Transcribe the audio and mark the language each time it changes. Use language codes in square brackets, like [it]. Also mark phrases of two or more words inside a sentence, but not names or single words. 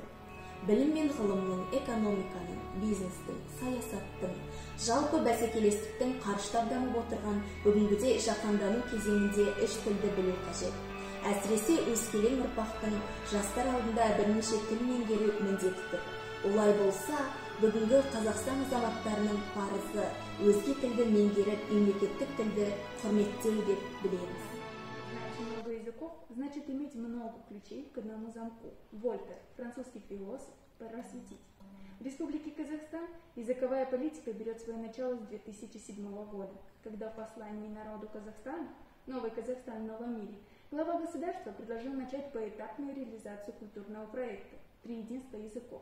[kk] Білім мен ғылымның, экономиканың, бизнестің, саясаттың, жалпы бәсекелестіктің қарыштап дамып отырған бүгінгіде жаһандану кезеңінде үш тілді білу қажет. Әсіресе өскелең ұрпақтың жастар алдында бірнеше тіл меңгеру міндеті тұр. Олай болса, бүгінгі Қазақстан азаматтарының парызы өзге тілді меңгеріп, мемлекеттік тілді құрметтеу деп білеміз. [ru] Много языков значит иметь много ключей к одному замку. Вольтер, французский философ, просветитель. В Республике Казахстан языковая политика берет свое начало с 2007 года, когда в послании народу Казахстана «Новый Казахстан в новом мире» глава государства предложил начать поэтапную реализацию культурного проекта «Триединство языков».